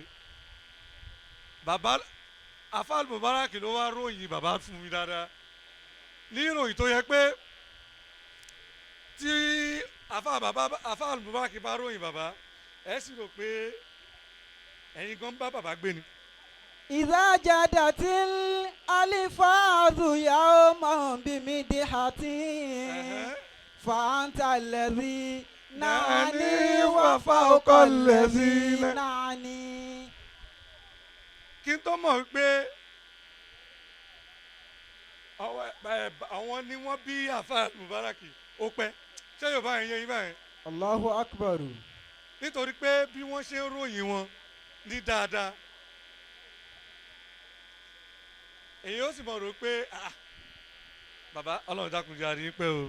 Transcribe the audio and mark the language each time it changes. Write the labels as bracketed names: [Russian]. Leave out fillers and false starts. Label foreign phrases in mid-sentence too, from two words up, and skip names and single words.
[Yoruba] bàbá Alfa Al-Mubarak ló wá ròyìn bàbá fún mi dáadáa. ní ìròyìn tó yẹ pé tí Alfa Al-Mubarak bá ròyìn bàbá ẹ sì rò pé ẹ̀yin gan bá bàbá gbé ni. [Arabic] إذا جادت الألفاظ يوما بمدحة فأنت الذي نعني وفوق الذي نعني. [Yoruba] kí n tó mọ̀ wípé àwọn ni wọ́n bí Alfa Al-Mubarak ó pẹ́ ṣé yorùbá yẹn yẹn báyìí. [Arabic] الله أكبر. [Yoruba] nítorí pé bí wọ́n ṣe ń ròyìn wọn ní dáadáa èyí ó sì mọ̀ rò pé bàbá ọlọ́run dákunjẹ́ àríyìn pẹ́ o.